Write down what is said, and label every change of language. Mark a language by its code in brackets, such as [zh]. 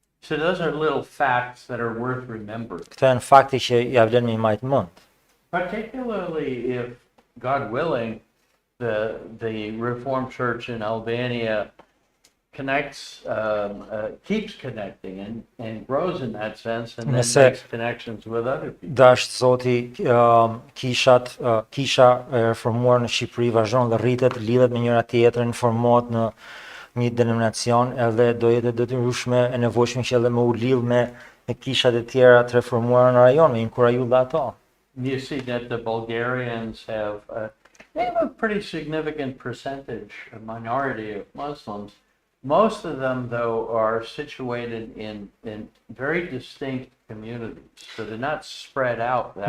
[en] So those are little facts that are worth remembering. [sq] Këto janë fakte që ja vlen me i majtë mend. [en] Particularly if, God willing, the Reformed Church in Albania connects, keeps connecting and grows in that sense, and then makes connections with other people. [sq] Dasht Zoti, kisha e reformuar në Shqipëri vazhdon dhe rritet, lidhet me njëra tjetrën, formohet në një denominacion, edhe do jetë detyrueshme e nevojshme që edhe më u lidh me kishat e tjera të reformuara në rajon, me inkuraju dhe ato. [en] You see that the Bulgarians have a pretty significant percentage, a minority of Muslims. Most of them, though, are situated in very distinct communities, so they're not spread out that